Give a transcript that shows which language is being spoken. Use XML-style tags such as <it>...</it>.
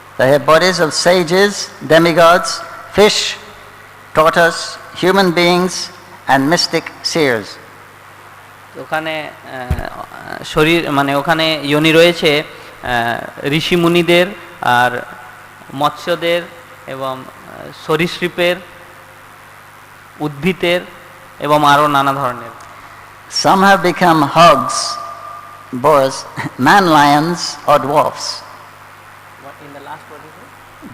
<en>They have bodies of sages, demigods, fish, tortoise, human beings and mystic seers.</en> <bn>ওখানে শরীর মানে ওখানে যোনি রয়েছে ঋষি মুনিদের আর মৎস্যদের এবং সরীসৃপের, উদ্ভিদের এবং আরো নানা ধরনের।</bn> <en>Some have become hogs, boars, man lions or dwarfs. What in the last word is it?</en>